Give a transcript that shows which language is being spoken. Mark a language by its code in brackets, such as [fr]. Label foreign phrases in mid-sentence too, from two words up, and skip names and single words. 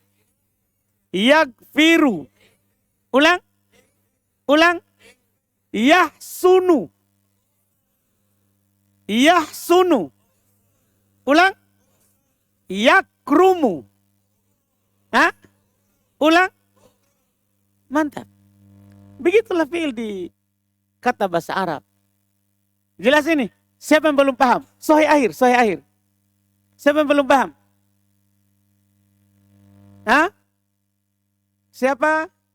[ar] Yakfiru. Ulang. Ulang. Yahsunu. Yahsunu. Ulang. Yakrumu. Ulang. [id] Mantap. Begitulah fi'il di kata bahasa Arab. Jelas ini? Siapa yang belum paham? [ar] صحيح آخر، صحيح آخر. [id] Siapa yang belum paham? Siapa?